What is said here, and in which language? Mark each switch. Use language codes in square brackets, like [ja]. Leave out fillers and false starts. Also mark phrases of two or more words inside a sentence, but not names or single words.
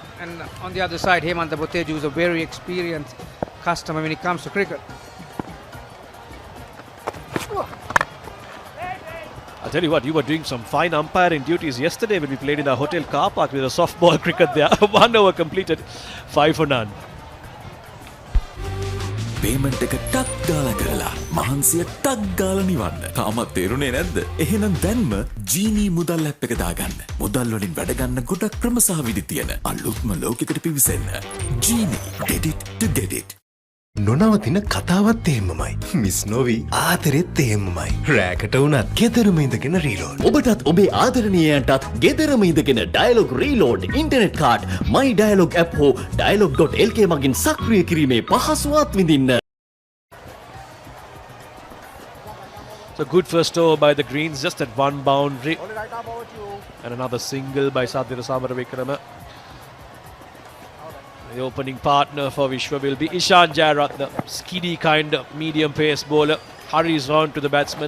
[en] And on the other side, Hemanta Boteju is a very experienced customer when it comes to cricket. I'll tell you what, you were doing some fine umpiring duties yesterday when we played in our hotel car park with a softball cricket there. 1 over completed, 5 for none. [si] පේමන්ට් එක ටක් ගාලා කරලා මහන්සිය ටක් ගාලා නිවන්න. තාමත් තේරුනේ නැද්ද? එහෙනම් දැන්ම ජීනී මුදල් ඇප් එක දාගන්න. මුදල් වලින් වැඩ ගන්න ගොඩක් ක්‍රම සහ විදි තියෙන අලුත්ම ලෝකයකට පිවිසෙන්න. ජීනී, [en] get it to get it. [si] නොනවතින කතාවත් එහෙමමයි. මිස් නොවි ආතරෙත් එහෙමමයි. රෑකට වුණත් ගෙදරම ඉඳගෙන රීලෝඩ්. ඔබටත් ඔබේ ආදරණීයයන්ටත් ගෙදරම ඉඳගෙන ඩයලොග් රීලෝඩ් ඉන්ටර්නෙට් කාඩ් My Dialog app හෝ Dialog.lk මගින් සක්‍රිය කිරීමේ පහසුවත් විඳින්න. [en] So good first over by the Greens, just at 1 boundary. And another single by Sadhira Samaravikrama. The opening partner for Vishwa will be Ishan Jayaratne, skiddy kind of medium pace bowler, hurries on to the batsman.